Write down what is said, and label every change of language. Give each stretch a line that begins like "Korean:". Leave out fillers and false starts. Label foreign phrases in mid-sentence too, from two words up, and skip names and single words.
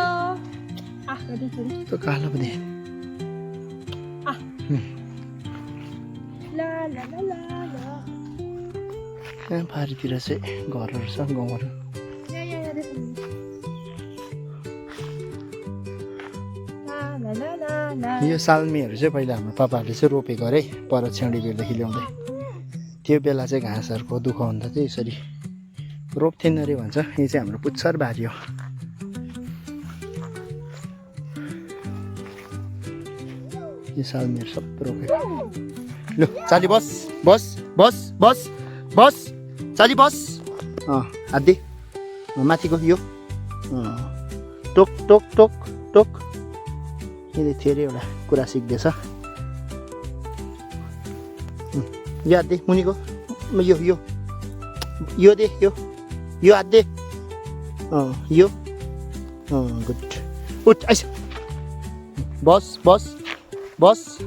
Nepali: त्यो कालो पनि यहाँ पारितिर चाहिँ घरहरू छ गाउँहरू यो सालमीहरू चाहिँ पहिला हाम्रो पापाहरूले चाहिँ रोपेको अरे पर छेउडी बेरदेखि ल्याउँदै त्यो बेला चाहिँ घाँसहरूको दुःख हुँदा चाहिँ यसरी रोप्थेन अरे भन्छ यो चाहिँ हाम्रो पुच्छर बारी हो यो सालमीहरू सबै रोपेको लु चाली बस बस बस बस बस चाली बस हात्दे माथिको यो टोक टोक टोक टोक यसले धेरै एउटा कुरा सिक्दैछ यो हात दे मुनिको यो यो यो दे यो हात दे यो गुड उठ आइस बस बस बस